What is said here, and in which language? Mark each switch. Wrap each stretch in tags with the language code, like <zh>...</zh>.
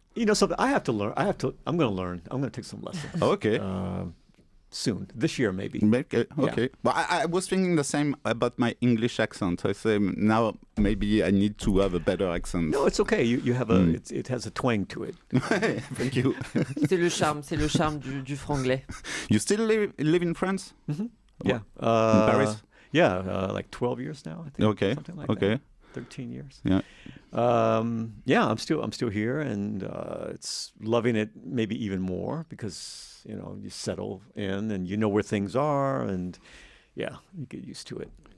<en>You know something? I have to learn. I'm going to learn. I'm going to take some lessons. Okay. Soon, this year maybe. Okay. Yeah. But I was thinking the same about my English accent. I say now maybe I need to have a better accent. No, it's okay. You have a. It has a twang to it. Thank you.</en> <fr>C'est le charme du franglais.</fr> <en>You still live in France? Mm-hmm. Yeah. In Paris? Yeah, like 12 years now, I think. Okay. Something like Okay. that. 13 years. Yeah. Yeah, I'm still here, and it's loving it maybe even more because you settle in and you know where things are, and yeah, you get used to it.</en>